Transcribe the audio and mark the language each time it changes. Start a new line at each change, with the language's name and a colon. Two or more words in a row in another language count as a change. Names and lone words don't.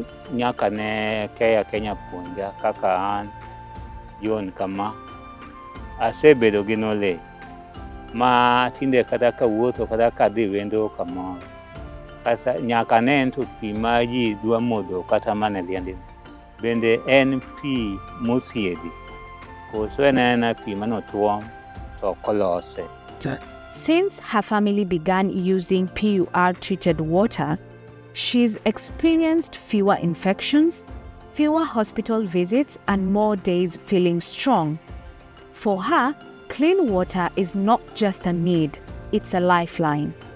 Luo (Kenya and Tanzania): Nyaka ne Care Kenya puonja kaka an John kama asebedo gi knowledge ma tinde kata kawuotho kata kadhi wendo kamoro kata nyaka ne to pi ma ji dwa modho kata mana liende bende en pi mothiedhi koso en pi manotuom to kolose.
English: Since her family began using PUR-treated water, she's experienced fewer infections, fewer hospital visits, and more days feeling strong. For her, clean water is not just a need, it's a lifeline.